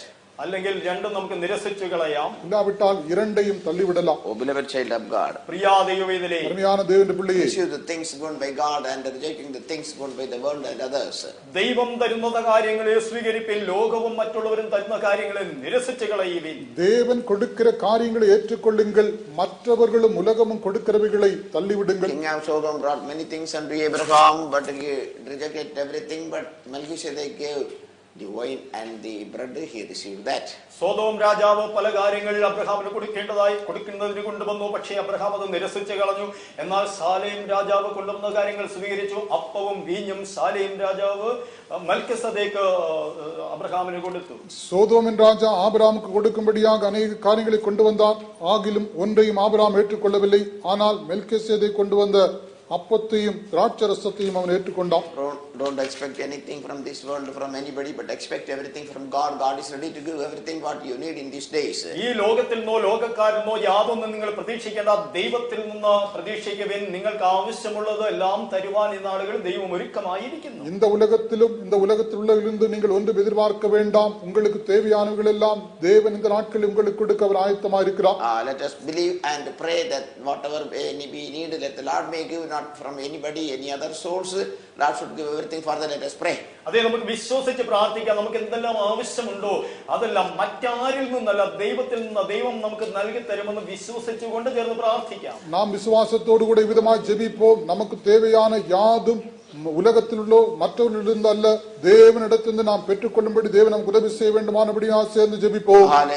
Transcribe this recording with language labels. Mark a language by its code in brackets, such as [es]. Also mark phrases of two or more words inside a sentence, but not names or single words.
[ml] അല്ലെങ്കിൽ രണ്ടും നമുക്ക് നിരസിച്ചു കളയാം, [ta] இல்லாவிட்டால் இரண்டையும் தள்ளிவிடலாம். [en] Oh beloved child of God, [ml] പ്രിയ ദൈവവേദനേ, അരുമയാന ദൈവത്തിന്റെ പിള്ളയെ, [en] receive the things given by God and rejecting the things given by the world and others. [ml] ദൈവം തരുന്ന കാര്യങ്ങളെ സ്വീകരിപ്പിൻ, ലോകവും മറ്റുള്ളവരും തരുന്ന കാര്യങ്ങളെ നിരസിച്ചു കളയുവിൻ. [ta] தேவன் கொடுக்கிற காரியங்களை ஏற்றுக்கொள்ளுங்கள், மற்றவர்களும் உலகமும் கொடுக்கிறவைகளை தள்ளிவிடுங்கள். [en] King of Sodom brought many things unto Abraham, but he rejected everything. But Melchizedek gave the wine and the bread. He received that. [ml] സോദോം രാജാവ് പല കാര്യങ്ങൾ അബ്രഹാമിന് കൊടുക്കുന്നതിന് കൊണ്ടുവന്നു. പക്ഷേ അബ്രഹാം അത് നിരസിച്ചു കളഞ്ഞു. എന്നാൽ സാലേം രാജാവ് കൊണ്ടുവന്ന കാര്യങ്ങൾ സ്വീകരിച്ചു. അപ്പവും വീഞ്ഞും സാലേം രാജാവ് മൽക്കിസദേക്ക് അബ്രഹാമിന് കൊടുത്തു. [ta] சோதோமின் ராஜா ஆபிரகாமுக்கு கொடுக்கும்படியாக அநேக காரியங்களை கொண்டு வந்தான். ஆகிலும் ஒன்றையும் ஆபிரகாம் ஏற்றுக்கொள்ளவில்லை. ஆனால் மெல்கிசேதேக் கொண்டு வந்த அப்பத்தையும் திராட்சரசத்தையும் அவன் ஏற்றுக்கொண்டான். [en] Don't expect anything from this world, from anybody, but expect everything from God. God is ready to give everything what you need in these days. [ml] ഈ ലോകത്തിൽ നിന്നോ ലോകക്കാരിൽ നിന്നോ യാതൊന്നും നിങ്ങൾ പ്രതീക്ഷിക്കേണ്ട. ദൈവത്തിൽ നിന്ന് പ്രതീക്ഷിക്കുവിൻ. നിങ്ങൾക്ക് ആവശ്യമുള്ളത് എല്ലാം തരുവാൻ ഈ നാളുകളിൽ ദൈവം ഒരുക്കമായിരിക്കുന്നു. [ta] இந்த உலகத்திலும் இந்த உலகத்தில் உள்ளதிலிருந்து நீங்கள் ஒன்றும் எதிர்பார்க்க வேண்டாம். உங்களுக்கு தேவையானவைகள் எல்லாம் தேவன் இந்த நாட்களில் உங்களுக்கு கொடுக்க அவர் ஆயத்தமாக இருக்கிறார். [en] Let us believe and pray that whatever we need, that the Lord may give, not from anybody, any other source. Lord should give everything for that. Let us pray. [ml] അതേ, നമുക്ക് വിശ്വസിച്ച് പ്രാർത്ഥിക്കാം. നമുക്ക് എന്തെല്ലാം ആവശ്യമുണ്ടോ അതെല്ലാം മറ്റാരിൽ നിന്നല്ല, ദൈവത്തിൽ നിന്ന് ദൈവം നമുക്ക് നൽകി തരുമെന്ന് വിശ്വസിച്ചുകൊണ്ട് ചേർന്ന് പ്രാർത്ഥിക്കാം. [ta] நாம் விசுவாசத்தோடு கூட விதமாய் ஜெபிப்போம். நமக்கு தேவையான யாதும் உலகத்திலுள்ள மற்றவர்களிலிருந்து அல்ல, தேவனிடத்திலிருந்து நாம் பெற்றுக்கொள்ளும்படி தேவன் நமக்கு உதவி செய்ய வேண்டுமானபடியாக சேர்ந்து ஜெபிப்போம்.